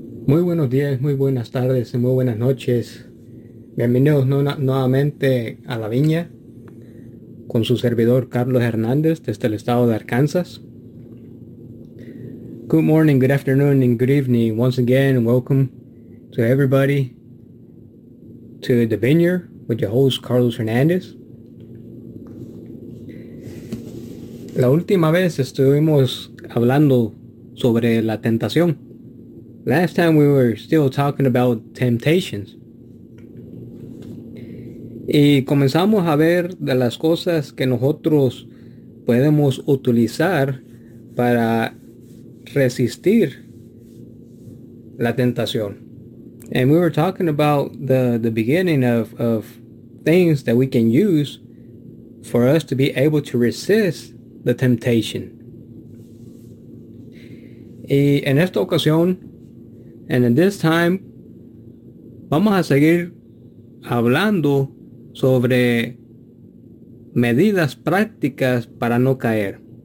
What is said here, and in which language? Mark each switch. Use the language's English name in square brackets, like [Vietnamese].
[Spanish] Muy buenos días, muy buenas tardes, y muy buenas noches. Bienvenidos nuevamente a La Viña con su servidor Carlos Hernández desde el estado de Arkansas. [English] Good morning, good afternoon, and good evening. Once again, welcome to everybody to the Vineyard with your host, Carlos Hernández. [Spanish] La última vez estuvimos hablando sobre la tentación. [English] Last time we were still talking about temptations. [Spanish] Y comenzamos a ver de las cosas que nosotros podemos utilizar para resistir la tentación. [English] And we were talking about the beginning of things that we can use for us to be able to resist the temptation. [Spanish] Y en esta ocasión, [English] and in this time, [Spanish] vamos a seguir hablando sobre medidas prácticas para no caer.